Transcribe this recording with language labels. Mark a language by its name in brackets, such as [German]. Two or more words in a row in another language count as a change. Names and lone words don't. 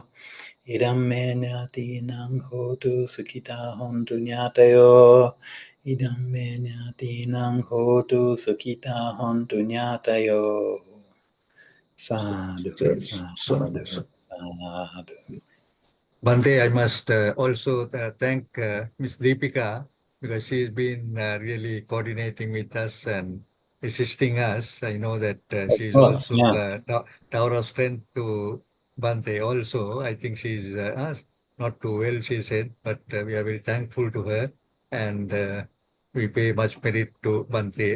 [Pali] Idam me nyati nang hotu sukita hontu nyatayo. Idam me nyati nang hotu sukita hontu nyatayo. Sadhu, sadhu, sadhu. [English] Bhante, I must also thank Ms. Deepika because she's been really coordinating with us and assisting us. I know that she's course, also yeah. tower of strength to Bhante also. I think she's not too well, she said, but we are very thankful to her and we pay much merit to Bhante.